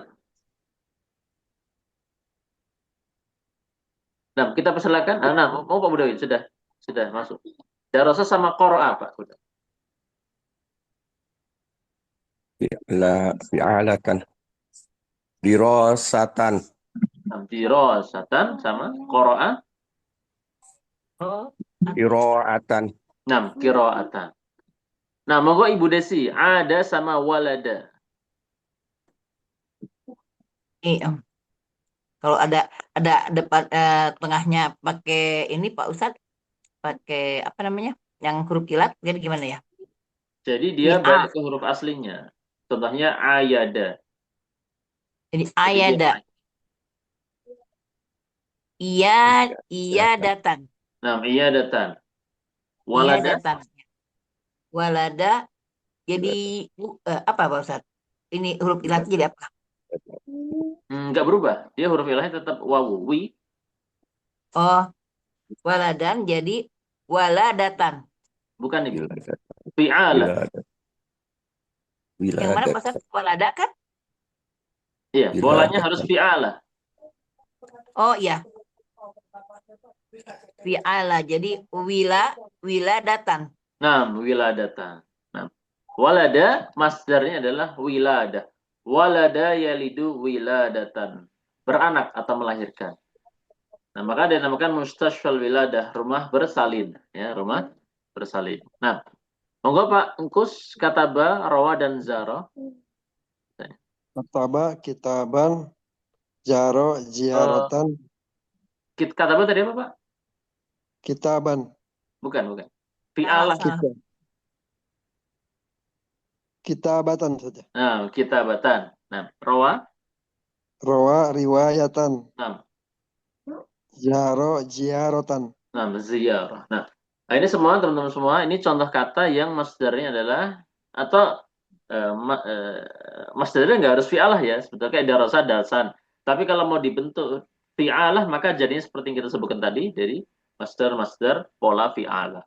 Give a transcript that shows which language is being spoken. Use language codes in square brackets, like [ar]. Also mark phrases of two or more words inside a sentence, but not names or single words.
[id] Nah, kita persilakan. Nah, mau Pak Budawin sudah masuk. Darasa sama qara'a Pak sudah. Fi'alatan. Dirosatan. Dirosatan sama qara'a. Oh, Qiraatan. Nah, qira'atan. Nah, monggo Ibu Desi, ada sama walada. kalau ada depan tengahnya pakai ini Pak Ustadz, pakai apa namanya? Yang huruf ilat, jadi gimana ya? Jadi dia Ini A, balik ke huruf aslinya. Contohnya ayada. jadi Jadi dia ayada. Iya datang. Nah, iya datang. Iya Walada datang. Walada jadi apa Pak Ustadz? Ini huruf ilat jadi apa? nggak berubah. Dia huruf ilahnya tetap wawu, wi. Oh, waladan jadi waladatan. Bukan Ibu. Wiladat. Fi'alah. Yang mana Pak Wiladat. Ustadz? Walada kan? Iya, bolanya harus fi'alah. Oh iya, fi'ala. Jadi wiladatan. Nah, wiladatan. Nah, walada masdarnya adalah wilada. [ar] ولد يلد ولادة. [id] Beranak atau melahirkan. Nah, maka dinamakan [ar] مستشفى الولادة, [id] rumah bersalin, ya, rumah bersalin. Nah, monggo Pak Engkus, kataba, rawa dan zara. [ar] كتب، كتابا، زار، زيارة, [id] Kataba tadi apa Pak? kitaban, Bukan. Salah, Fi'alah. salah. kita. Kitabatan saja. Nah, kitabatan. Nah, rawa. [ar] روى، رواية, [id] Nah, [ar] زار، زيارة. [id] nah, ziyarah. Nah, ini semua teman-teman semua, ini contoh kata yang masdarnya adalah atau masdarnya nggak harus fi'alah ya, sebetulnya kayak darasa dasan. Tapi kalau mau dibentuk fi'alah maka jadinya seperti yang kita sebutkan tadi dari masdar pola fi'alah.